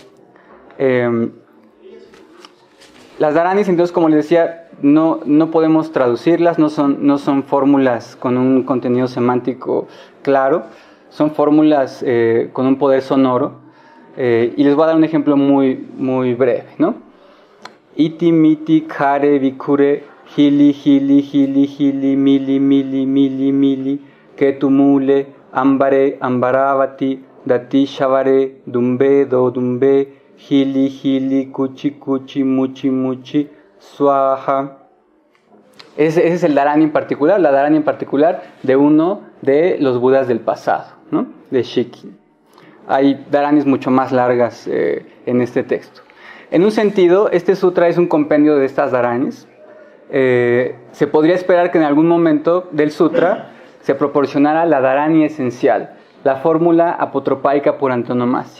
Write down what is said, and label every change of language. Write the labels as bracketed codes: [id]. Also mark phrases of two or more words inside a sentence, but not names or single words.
[es] Las dharanis, entonces, como les decía, no podemos traducirlas, no son fórmulas con un contenido semántico claro, son fórmulas con un poder sonoro. Y les voy a dar un ejemplo muy, muy breve, ¿no? [sa] Iti, miti, kare, vikure, hili, hili, hili, hili, mili, mili, mili, mili, ketumule, ambare, ambaravati, dati, shavare, dumbe, do, dumbe, hili, hili, kuchi, kuchi, muchi, muchi, swaha. [es] Ese es el dharani en particular, la dharani en particular de uno de los budas del pasado, ¿no? De Shikin. Hay dharanis mucho más largas en este texto. En un sentido, este sutra es un compendio de estas dharanis. Se podría esperar que en algún momento del sutra se proporcionara la dharani esencial, la fórmula apotropaica por antonomasia.